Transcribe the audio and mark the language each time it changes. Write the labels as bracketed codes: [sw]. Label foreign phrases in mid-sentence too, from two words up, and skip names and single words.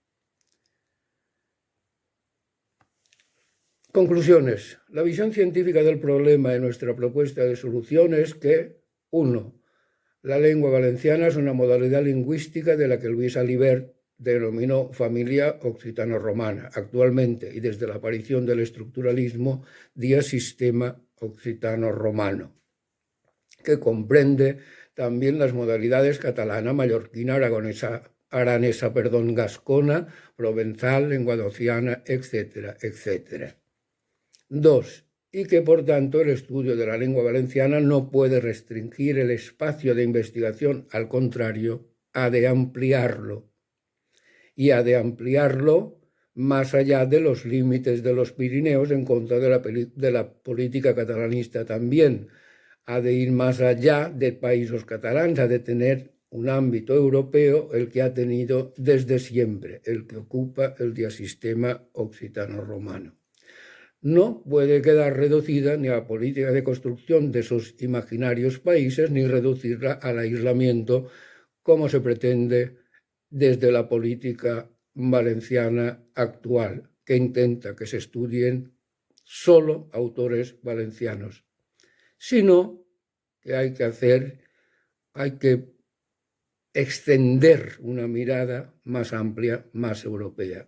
[es] Conclusiones. La visión científica del problema en nuestra propuesta de solución es que, 1. La lengua valenciana es una modalidad lingüística de la que Luis Alibert denominó familia occitano-romana, actualmente y desde la aparición del estructuralismo, diasistema occitano-romano, que comprende también las modalidades catalana, mallorquina, aranesa, gascona, provenzal, lenguadociana, etcétera, etcétera. 2. Y que, por tanto, el estudio de la lengua valenciana no puede restringir el espacio de investigación, al contrario, ha de ampliarlo. Y ha de ampliarlo más allá de los límites de los Pirineos, en contra de la política catalanista también. Ha de ir más allá de países catalanes, ha de tener un ámbito europeo, el que ha tenido desde siempre, el que ocupa el diasistema occitano-romano. No puede quedar reducida ni a la política de construcción de esos imaginarios países, ni reducirla al aislamiento, como se pretende desde la política valenciana actual, que intenta que se estudien solo autores valencianos, sino que hay que extender una mirada más amplia, más europea.